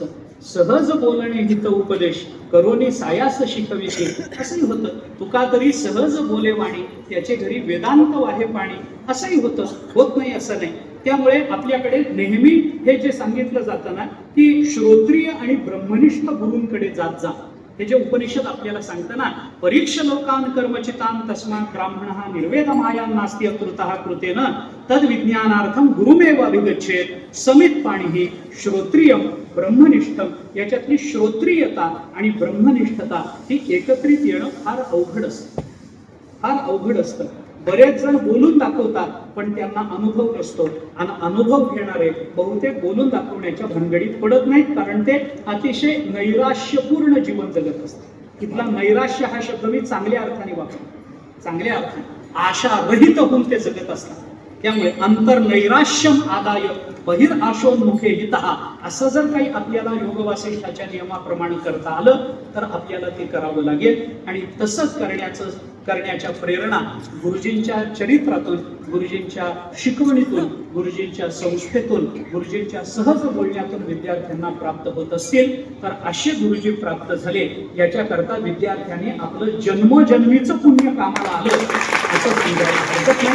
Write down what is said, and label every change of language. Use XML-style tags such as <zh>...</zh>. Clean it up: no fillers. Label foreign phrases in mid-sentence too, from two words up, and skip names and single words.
<mr>सहज बोलणे हित उपदेश करोनी सायास शिकविते असंही होतं. तुका तरी सहज बोले वाणी त्याचे घरी वेदांत वाहे पाणी असंही होत नाही असं नाही. त्यामुळे आपल्याकडे नेहमी हे जे सांगितलं जातं ना की श्रोत्रिय आणि ब्रह्मनिष्ठ गुरूंकडे जात जा. हे जे उपनिषद आपल्याला सांगतं ना,</mr> <sa>परीक्ष लोकान कर्मचितान तस्मात् ब्राह्मणः निर्वेद मायान नास्ति अकृतः कृतेन तद विज्ञानार्थम गुरुमेव अभिगच्छेत समित पाणिः श्रोत्रियम ब्रह्मनिष्ठम.</sa> <mr>याच्यातली श्रोत्रियता आणि ब्रह्मनिष्ठता ही एकत्रित येणं फार अवघड असतं. बरेच जण बोलून दाखवतात पण त्यांना अनुभव नसतो, आणि अनुभव घेणारे बहुतेक बोलून दाखवण्याच्या भानगडीत पडत नाहीत, कारण ते अतिशय नैराश्यपूर्ण जीवन जगत असतात. इथला नैराश्य हा शब्द मी चांगल्या अर्थाने वापरतो, चांगल्या अर्थाने आशा रहित होऊन ते जगत असतात. त्यामुळे</mr> <sa>अंतर नैराश्यम आदाय बहिर आशोन्मुखे हितः</sa> <mr>असं जर काही आपल्याला योग वासिष्ठाच्या नियमाप्रमाणे करता आलं तर आपल्याला ते करावं लागेल. आणि तसंच करण्याच्या प्रेरणा गुरुजींच्या चरित्रातून, गुरुजींच्या शिकवणीतून, गुरुजींच्या संस्थेतून, गुरुजींच्या सहज बोलण्यातून विद्यार्थ्यांना प्राप्त होत असतील तर असे गुरुजी प्राप्त झाले याच्याकरता विद्यार्थ्यांनी आपलं जन्मोजन्मीचं पुण्य कामाला आलं असं समजायला हरकत नाही.</mr>